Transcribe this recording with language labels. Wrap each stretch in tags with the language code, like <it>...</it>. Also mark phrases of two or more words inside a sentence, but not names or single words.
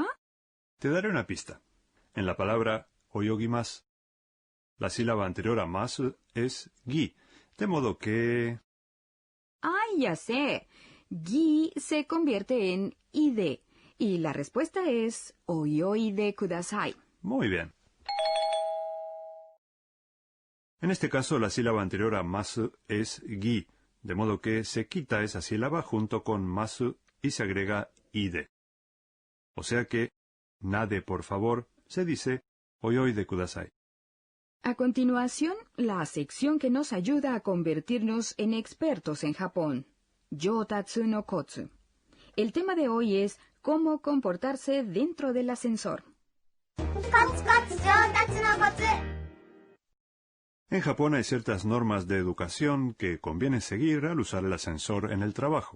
<es>Te daré una pista. En la palabra oyogimasu, la sílaba anterior a masu es gi, de modo que... ¡Ay, ya sé! Gi se convierte en ide y la respuesta es</es> <ja>泳いでください.</ja> <es>Muy bien. En este caso, la sílaba anterior a masu es gi, de modo que se quita esa sílaba junto con masu y se agrega ide. O sea que, nade por favor, se dice</es> <ja>泳いでください.</ja> <es>A continuación, la sección que nos ayuda a convertirnos en expertos en Japón.</es> <ja>上達のコツ.</ja> <es>El tema de hoy es cómo comportarse dentro del ascensor. En Japón hay ciertas normas de educación que conviene seguir al usar el ascensor en el trabajo.</es>